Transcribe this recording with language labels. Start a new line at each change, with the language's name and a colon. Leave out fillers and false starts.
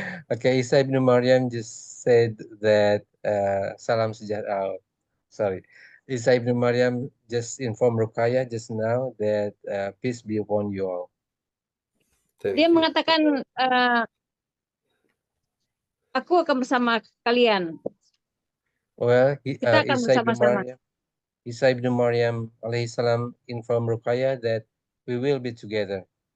English: okay, Isa ibn Maryam just said that
Indonesian: salam sejahtera.
English: Sorry. Isa ibn Maryam just informed Ruqayyah just now that peace be upon you all. Thank
Indonesian: Dia mengatakan, aku akan bersama kalian.
English: Well,
Indonesian: Kita akan bersama-sama.
English: Isa ibn Maryam alaihissalam informed Ruqayyah that we will be together.